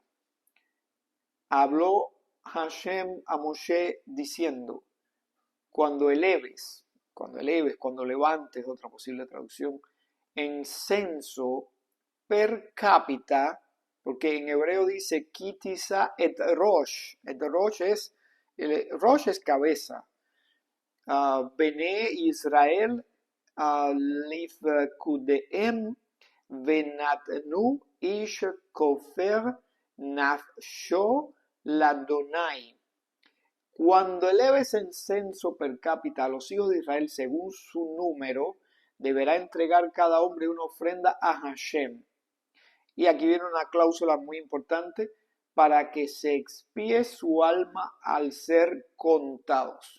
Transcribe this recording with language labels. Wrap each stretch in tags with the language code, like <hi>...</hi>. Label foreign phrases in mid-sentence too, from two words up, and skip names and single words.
<es>Habló Hashem a Moshe diciendo, cuando levantes, otra posible traducción, en censo per cápita, porque en hebreo dice</es> <he>כי תשא את ראש.</he> <es>Rosh es cabeza.</es> <he>בני ישראל לפקודיהם ונתנו איש כופר נפשו לה.</he> <es>Cuando eleves en censo per cápita a los hijos de Israel según su número, deberá entregar cada hombre una ofrenda a Hashem. Y aquí viene una cláusula muy importante, para que se expíe su alma al ser contados.</es>